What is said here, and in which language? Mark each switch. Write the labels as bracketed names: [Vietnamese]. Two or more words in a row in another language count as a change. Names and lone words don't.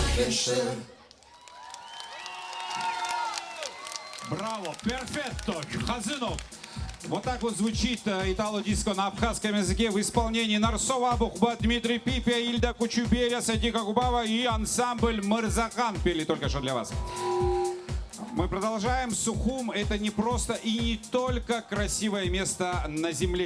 [Russian] шир. Браво, перфетто, Хазынов. Вот так вот звучит итало-диско на абхазском языке в исполнении Нарсова, Бухба, Дмитрий Пипя, Ильда Кучуберя, Садика Губава и ансамбль Мырзахан пели только что для вас. Мы продолжаем. Сухум — это не просто и не только красивое место на земле.